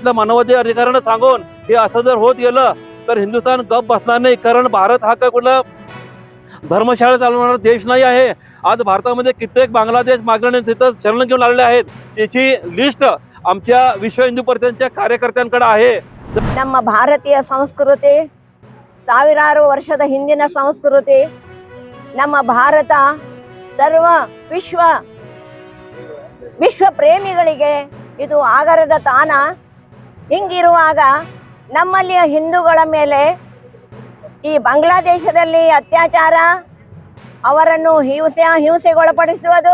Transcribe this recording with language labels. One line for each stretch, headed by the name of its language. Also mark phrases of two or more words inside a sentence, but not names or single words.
Marathi: तिथल्या मानवाधिकार अधिकाऱ्यांना सांगून हे असं जर होत गेलं तर हिंदुस्थान गप बसणार नाही. कारण भारत हा काय कुठला धर्मशाळा चालवणारा देश नाही आहे. आज भारतामध्ये कित्येक बांगलादेश मागण्या तिथं शरण घेऊन आलेले आहेत. त्याची लिस्ट आमच्या विश्व हिंदू परिषदेच्या कार्यकर्त्यांकडे आहे.
Kannada: ನಮ್ಮ ಭಾರತೀಯ ಸಂಸ್ಕೃತಿ ಸಾವಿರಾರು ವರ್ಷದ ಹಿಂದಿನ ಸಂಸ್ಕೃತಿ. ನಮ್ಮ ಭಾರತ ಸರ್ವ ವಿಶ್ವ ಪ್ರೇಮಿಗಳಿಗೆ ಇದು ಆಗರದ ತಾಣ. ಹಿಂಗಿರುವಾಗ ನಮ್ಮಲ್ಲಿಯ ಹಿಂದೂಗಳ ಮೇಲೆ ಈ ಬಾಂಗ್ಲಾದೇಶದಲ್ಲಿ ಅತ್ಯಾಚಾರ, ಅವರನ್ನು ಹಿಂಸೆಗೊಳಪಡಿಸುವುದು